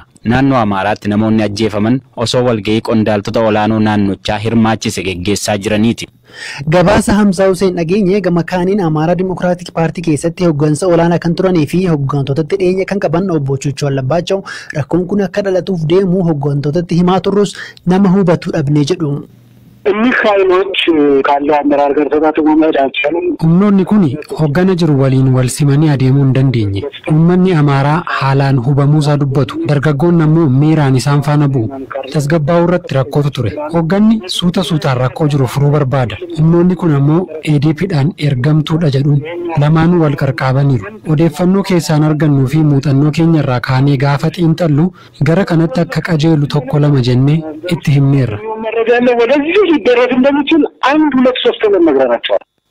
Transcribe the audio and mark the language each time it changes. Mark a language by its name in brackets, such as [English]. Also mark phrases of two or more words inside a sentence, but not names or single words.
[Oromo] Naannoo Amaaraatti namoonni ajjeefaman osoo walgahii qondaaltota olaanoo naannochaa hirmaachise geggeessaa jiraniiti. Gabaasa Hamzaa Hussein dhageenye gama kaaniin Amaaraa Dimokiraatik Paartii keessatti hooggansa olaanaa kan turanii fi hooggantootatti dhiyeenya kan qaban obbo Chuchoo Allabaachaw rakkoon kun akka dhalatuuf deemu hooggantootatti himaa turrus nama hubatu dhabnee jedhu. [Amharic] እኒህ ኃይሎች ካለው አመራር ጋር ተጣጥሞ መሄድ አልቻሉም። [Oromo] humnoonni kun hoggana jiru waliin wal simanii adeemuu hin dandeenye. Uummanni Amaaraa haalaan hubamuu isaa dubbatu. Dargaggoonni ammoo miiraan isaan faana bu'u. Tasgabbaa'uu irratti rakkootu ture. Hogganni suutaan rakkoo jiru furuu barbaada. Humnoonni kun ammoo EDPdhaan ergamtuudha jedhuun lamaanuu wal qarqaabaniiru. Odeeffannoo keessaan argannuu fi muuxannoo keenya irraa kaanee gaafa xiinxallu gara kanatti akka qajeelu tokko lama jennee itti himneerra. [Amharic] መረጃ ወደዚህ ሊደረስ እንደሚችል 1 2 3 ለመግረራቸዋል።